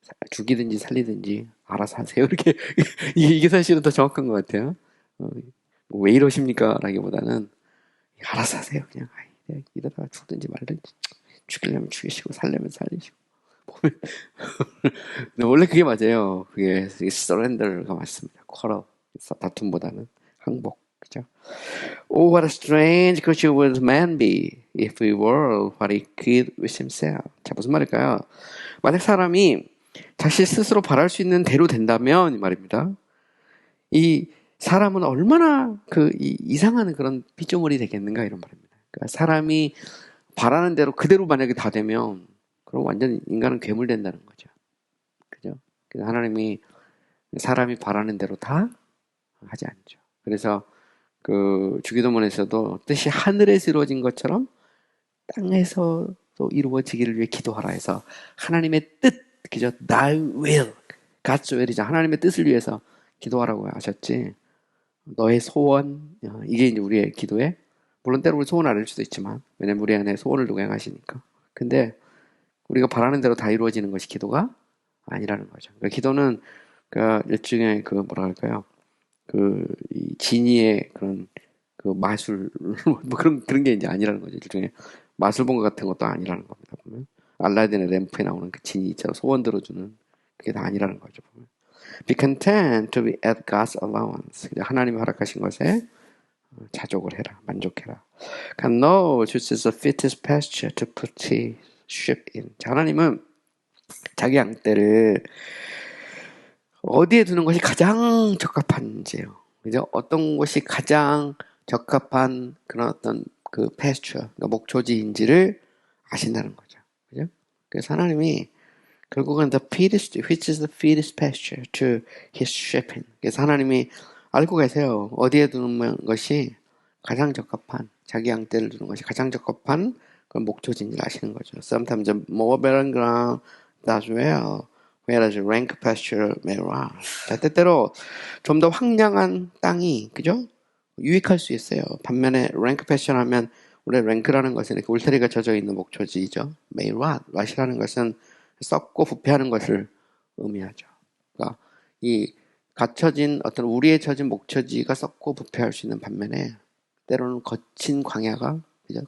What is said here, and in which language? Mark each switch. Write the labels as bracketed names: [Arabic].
[Korean] 죽이든지 살리든지 알아서 하세요. 이렇게 이게 사실은 더 정확한 것 같아요. 왜 이러십니까? 라기보다는 알아서 하세요. 그냥 이러다가 죽든지 말든지 죽이려면 죽이시고 살려면 살리시고 보면 원래 그게 맞아요. 그게 surrender가 맞습니다. quarrel 다툼보다는 항복. 그죠? [English] Oh, what a strange creature would man be if he were what he could with himself. [Korean] 자, 무슨 말일까요? 만약 사람이 자신 스스로 바랄 수 있는 대로 된다면 이 말입니다. 이 사람은 얼마나 이상한 그런 피조물이 되겠는가 이런 말입니다. 그러니까 사람이 바라는 대로 그대로 만약에 다 되면 그럼 완전 인간은 괴물 된다는 거죠. 그죠? 그래서 하나님이 사람이 바라는 대로 다 하지 않죠. 그래서 그 주기도문에서도 뜻이 하늘에서 이루어진 것처럼 땅에서도 이루어지기를 위해 기도하라 해서 하나님의 뜻, 그죠? [English] Thy will, God's will이죠. [Korean] 하나님의 뜻을 위해서 기도하라고 하셨지. 너의 소원, 이게 이제 우리의 기도에 물론 때로 우리 소원 아닐 수도 있지만 왜냐면 우리 안에 소원을 누가 행하시니까. 근데 우리가 바라는 대로 다 이루어지는 것이 기도가 아니라는 거죠. 그러니까 기도는 그 일종의 그 뭐라 할까요? 이 지니의 그런 그 마술 뭐 그런 게 이제 아니라는 거죠. 일종의 마술본 같은 것도 아니라는 겁니다. 보면 알라딘의 램프에 나오는 그 지니 있잖아 소원 들어주는 그게 다 아니라는 거죠. 보면 [English] be content to be at God's allowance. [Korean] 하나님이 허락하신 것에 자족을 해라, 만족해라. [English] God knows which is the fittest pasture to put his sheep in. [Korean] 자, 하나님은 자기 양떼를 어디에 두는 것이 가장 적합한지요. 그죠? 어떤 곳이 가장 적합한 그런 어떤 그 pasture, 그러니까 목초지인지를 아신다는 거죠. 그죠? 그래서 하나님이 결국은 [English] the fittest, which is the fittest pasture to his sheep. [Korean] 그래서 하나님이 알고 계세요. 어디에 두는 것이 가장 적합한, 자기 양떼를 두는 것이 가장 적합한 그런 목초지인지를 아시는 거죠. [English] Sometimes more barren ground does well, whereas rank pasture may rot. [Korean] 자, 때때로 좀 더 황량한 땅이, 그죠? 유익할 수 있어요. 반면에 [English] rank pasture [Korean] 하면 우리 랭크라는 것은 이렇게 울타리가 젖어 있는 목초지죠. [English] may rot. [Korean] rot이라는 것은 썩고 부패하는 것을 의미하죠. 그러니까 이 갇혀진 어떤 우리에 젖은 목초지가 썩고 부패할 수 있는 반면에 때로는 거친 광야가, 그죠?